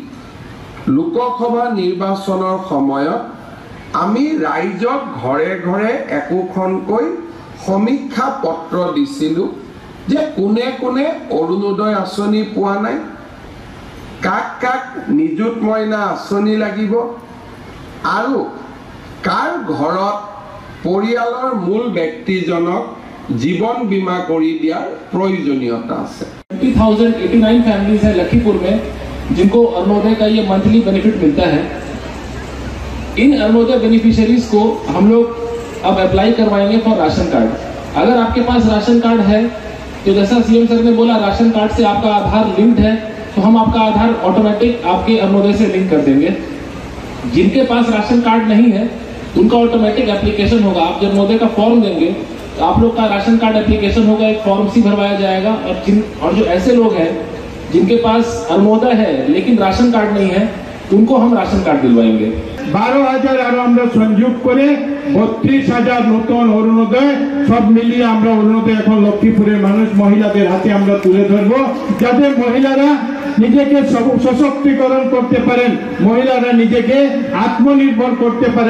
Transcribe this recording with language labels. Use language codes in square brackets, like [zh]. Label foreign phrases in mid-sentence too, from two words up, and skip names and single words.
[as] লোকসভা নিৰ্বাচনৰ সময়ত আমি ৰাইজক ঘৰে ঘৰে একোখনকৈ সমীক্ষা পত্ৰ দিছিলোঁ যে কোনে কোনে অৰুণোদয় আঁচনি পোৱা নাই, কাক কাক নিযুত মইনা আঁচনি লাগিব, আৰু কাৰ ঘৰত পৰিয়ালৰ মূল ব্যক্তিজনক জীৱন বীমা কৰি দিয়াৰ প্ৰয়োজনীয়তা আছে। [hi] 20,089 फैमिलीज है लखीपुर में जिनको अरुणोदय का ये [en] monthly benefit [hi] मिलता है, इन अरुणोदय बेनिफिशियरीज को हम लोग अब अप्लाई करवाएंगे [en] for ration card. [hi] अगर आपके पास [en] ration card [hi] है तो जैसा [en] CM sir [hi] ने बोला, [en] ration card [hi] से आपका आधार लिंक्ड है, तो हम आपका आधार ऑटोमेटिक आपके अरुणोदय से लिंक कर देंगे। जिनके पास [en] ration card [hi] नहीं है उनका [en] automatic application [hi] होगा। आप जब अरुणोदय का फॉर्म देंगे तो आप लोग का [en] ration card application [hi] होगा, एक फॉर्म सी भरवाया जाएगा। और जो ऐसे लोग हैं जिनके पास अरुणोदय है लेकिन [en] ration card [hi] नहीं है, उनको हम [en] ration card [hi] दिलवाएंगे। [bn] 12,000 আর আমরা সংযোগ করে 32,000 নতুন অরুণোদয় সব মিলিয়ে আমরা অরুণোদয় এখন লক্ষ্মীপুরের মানুষ মহিলাদের হাতে আমরা তুলে ধরবো, যাতে মহিলারা নিজেকে সশক্তিকরণ করতে পারেন, মহিলারা নিজেকে আত্মনির্ভর করতে পারেন।